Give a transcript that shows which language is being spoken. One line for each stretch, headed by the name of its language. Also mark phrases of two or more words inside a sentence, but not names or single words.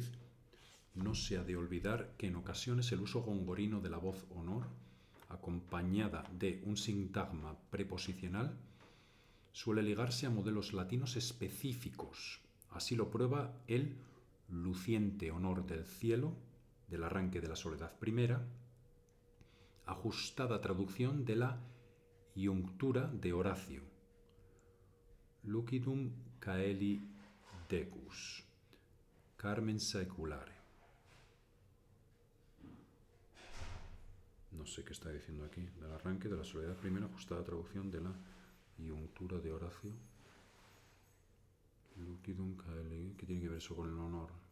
Spanish: No se ha de olvidar que en ocasiones el uso gongorino de la voz honor, acompañada de un sintagma preposicional, suele ligarse a modelos latinos específicos. Así lo prueba el luciente honor del cielo, del arranque de la Soledad I, ajustada traducción de la iunctura de Horacio.
Latin: Lucidum caeli decus, carmen saeculare.
Spanish: No sé qué está diciendo aquí. Del arranque de la Soledad I, ajustada traducción de la iunctura de Horacio.
Latin: Lucidum caeli.
Spanish: ¿Qué tiene que ver eso con el honor?